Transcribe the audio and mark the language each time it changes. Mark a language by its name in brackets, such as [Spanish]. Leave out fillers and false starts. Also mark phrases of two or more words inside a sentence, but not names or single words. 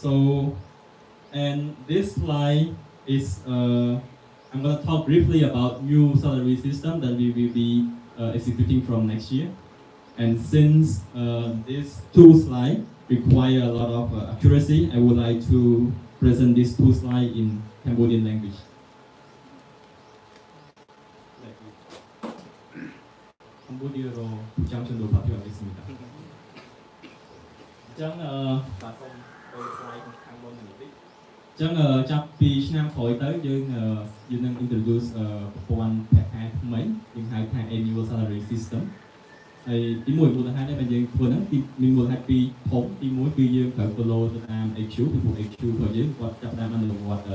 [English] So, and this slide is, I'm going to talk briefly about new salary system that we will be executing from next year. And since these two slides require a lot of accuracy, I would like to present these two slides in Cambodian language. [Korean] Cambodia로 장전도 발표하겠습니다. [Khmer] ចាប់ពីឆ្នាំក្រោយទៅយើងនឹង introduce ប្រព័ន្ធប្រាក់ខែថ្មីយើងហៅថា [English] Annual Salary System [Khmer] ហើយទី1មូលហេតុដែលយើងធ្វើហ្នឹងមានមូលហេតុពីរធំទី1គឺយើងត្រូវ follow ទៅតាម HQ ពីពួក HQ របស់យើងគាត់ចាប់ផ្ដើមអនុវត្ត